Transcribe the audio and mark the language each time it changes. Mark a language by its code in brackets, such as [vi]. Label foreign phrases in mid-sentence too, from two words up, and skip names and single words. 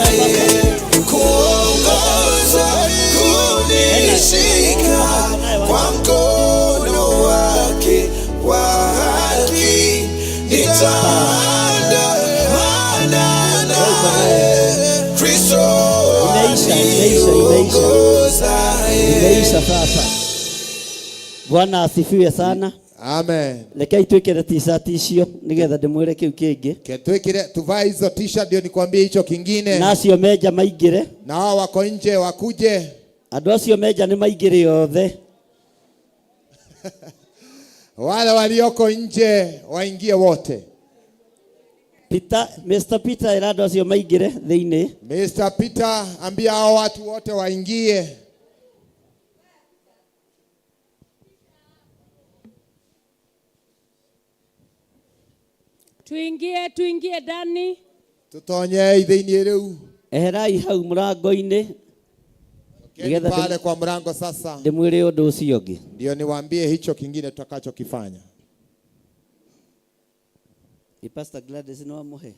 [sw] Kuongoza, kunishika kwa mkono wake wa haki, nitaandamana naye, Kristo aniongoza. Imeisha sasa. Bwana asifiwe sana. Amen. [ki] Lekei twikire t-shirt icio nigetha ndimwire kiu kingi. [sw] Twikire tuvae hizo t-shirt ndio nikwambie hicho kingine. [ki] Nacio meja maingire. [sw] Na wao wako nje wakuje. [ki] Andu acio meja ni maingire othe. [sw] Wale walioko nje waingie wote. [ki] Mr. Peter irado acio maingire thiini. [sw] Mr. Peter ambia hao watu wote waingie. Tuingie ndani. [ki] Tutonye thiini riu. Eherai hau murango-ini. [sw] Nigetha pale kwa mlango sasa. [ki] Ndimwire undu ucio ungi. [sw] Ndio niwaambie hicho kingine tutakachokifanya. [ki] Pastor Gladys no amuhe.